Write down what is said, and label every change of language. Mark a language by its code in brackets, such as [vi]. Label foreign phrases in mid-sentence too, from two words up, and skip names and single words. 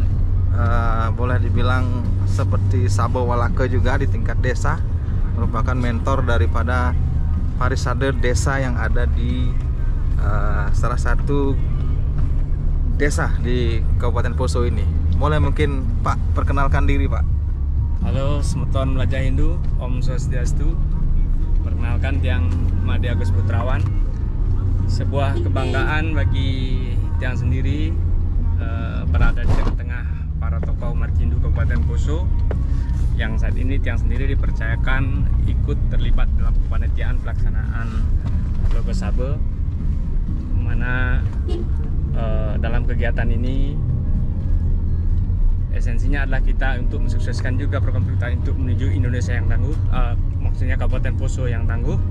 [id] boleh dibilang seperti Sabo Walaka juga di tingkat desa, merupakan mentor daripada parisade desa yang ada di salah satu desa di Kabupaten Poso ini. Boleh mungkin Pak perkenalkan diri Pak. Halo Semeton Melajah Hindu, [ban] Om Swastiastu. [id] Perkenalkan Tiang Made Agus Putrawan. Sebuah kebanggaan bagi Tiang sendiri berada di tengah-tengah para tokoh umat Hindu Kabupaten Poso, yang saat ini Tiang sendiri dipercayakan ikut terlibat dalam kepanitiaan pelaksanaan Logo Sabe, mana dalam kegiatan ini esensinya adalah kita untuk mensukseskan juga program kita untuk menuju Indonesia yang tangguh, maksudnya Kabupaten Poso yang tangguh.